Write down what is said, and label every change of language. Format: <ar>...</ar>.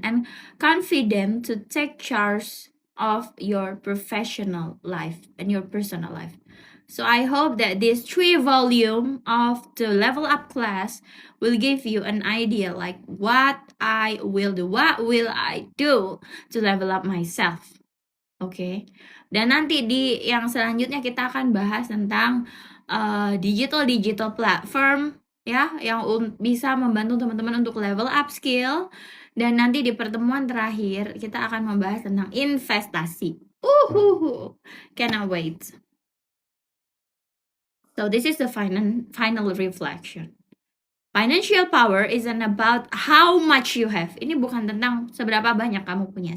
<en>And confident to take charge of your professional life and your personal life. So I hope that this 3 volume of the level up class will give you an idea like what I will do, what will I do to level up myself.</en> <id>Oke. Dan nanti di yang selanjutnya kita akan bahas tentang digital platform ya yang bisa membantu teman-teman untuk level up skill, dan nanti di pertemuan terakhir kita akan membahas tentang investasi.</id> <en>Cannot wait. So this is the final reflection. Financial power isn't about how much you have.</en> <id>Ini bukan tentang seberapa banyak kamu punya.</id>